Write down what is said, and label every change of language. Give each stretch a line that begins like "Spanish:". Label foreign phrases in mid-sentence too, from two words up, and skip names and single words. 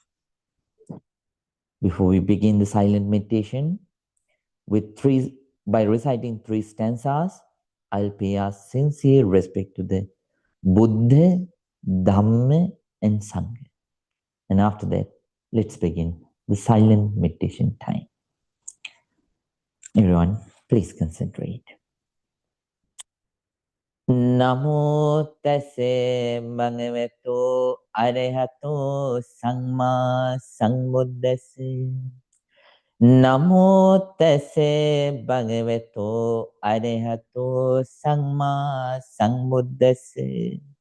English: Before we begin the silent meditation, by reciting 3 stanzas, I'll pay our sincere respect to the Buddha, Dhamma, and Sangha. And after that, let's begin the silent meditation time. Everyone, please concentrate.
Pali: Namo tase bhagavato arahato samma sambuddhase. Namo tase bhagavato arahato samma sambuddhase.